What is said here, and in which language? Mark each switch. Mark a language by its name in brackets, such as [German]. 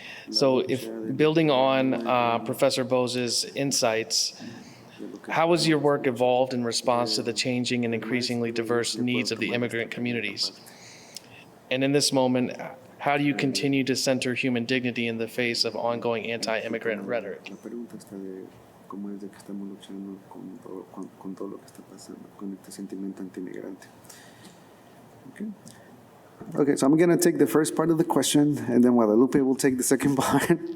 [English] So if building on Professor Bose's insights, how has your work evolved in response to the changing and increasingly diverse needs of the immigrant communities? And in this moment, how do you continue to center human dignity in the face of ongoing anti-immigrant rhetoric? [Spanish] La pregunta está de cómo es de que estamos luchando con todo lo que está pasando, con este sentimiento antimigrante. [English] Okay, so I'm going to take the first part of the question, and then Guadalupe will take the second part.